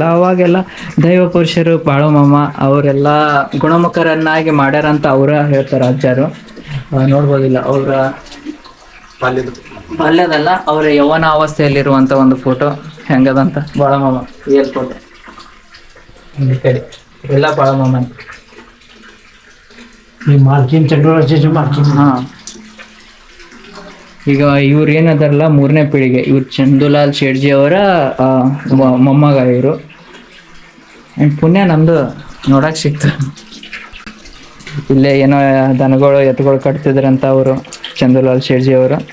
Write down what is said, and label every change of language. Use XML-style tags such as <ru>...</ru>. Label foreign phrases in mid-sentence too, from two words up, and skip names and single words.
<kn>ಅವಾಗೆಲ್ಲ ದೈವ ಪುರುಷರು ಬಾಳಮಮ್ಮ ಅವರೆಲ್ಲ ಗುಣಮುಖರನ್ನಾಗಿ ಮಾಡ್ಯಾರಂತ ಅವರ ಹೇಳ್ತಾರೆ ಅಜ್ಜಾರು. ನೋಡ್ಬೋದಿಲ್ಲ ಅವರ ಬಾಲ್ಯದಲ್ಲ ಅವರ ಯೌವನ ಅವಸ್ಥೆಯಲ್ಲಿರುವಂಥ ಒಂದು ಫೋಟೋ ಹೆಂಗದಂತ. ಬಾಳಮಮ್ಮ ರಿಯಲ್ ಫೋಟೋ ಈ ಕಡೆ ಎಲ್ಲ ಬಾಳಮಮ್ಮ.</kn> <mr>ही मालकीन चंडोळाची जी मालकीन.</mr> <kn>ಹಾ ಈಗ ಇವ್ರು ಏನದಾರಲ್ಲ 3ನೇ ಪೀಳಿಗೆ. ಇವ್ರು ಚಂದುಲಾಲ್ ಶೆಡ್ಜಿ ಅವರ ಮೊಮ್ಮಗ ಇವರು. ಆ್ಯಂಡ್ ಪುಣ್ಯ ನಮ್ದು ನೋಡಕ್ ಸಿಕ್ತು. ಇಲ್ಲೇ ಏನೋ ದನಗಳು ಎತ್ತುಗಳು ಕಟ್ತಿದ್ರಂತ ಅವರು ಚಂದುಲಾಲ್ ಶೆಡ್ಜಿ ಅವರು.</kn>